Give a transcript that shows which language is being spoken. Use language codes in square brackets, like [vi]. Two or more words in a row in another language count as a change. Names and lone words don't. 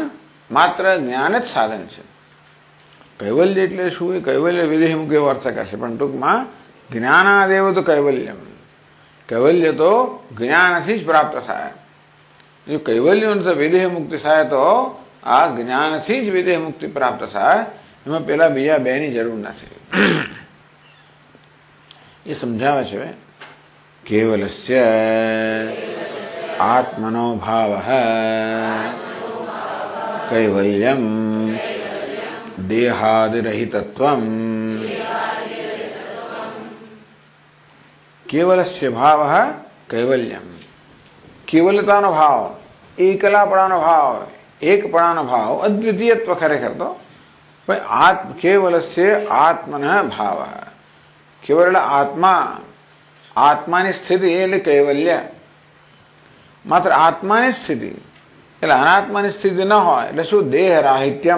[gu] માત્ર જ્ઞાન જ સાધન છે કૈવલ્ય એટલે શું એ કૈવલ્ય વિદેહમુખ એવો અર્થ કરશે પણ ટૂંકમાં [sa] જ્ઞાનાદેવ તો કૈવલ્યમ [gu] કૈવલ્ય તો જ્ઞાનથી જ પ્રાપ્ત થાય જો કૈવલ્ય વિદેહ મુક્તિ થાય તો આ જ્ઞાનથી જ વિદેહ મુક્તિ પ્રાપ્ત થાય એમાં પેલા બીજા બે ની જરૂર નથી એ સમજાવે છે [sa] કેવલસ્ય આત્મનો ભાવ कैवल्यम देहादिरहितत्वम केवलस्य भाव कैवल्यम [gu] केवलताનો ભાવ એકલાપણાનો ભાવ એકપણાનો ભાવ અદ્વિતીયત્વ ખરેખર તો [sa] કેવલસ્ય આત્મનઃ ભાવ [gu] કેવલ આત્મા આત્માની સ્થિતિ એટલે કૈવલ્ય માત્ર આત્માની સ્થિતિ એટલે અનાત્માની સ્થિતિ ન હોય એટલે શું [sa] દેહ રાહિત્યમ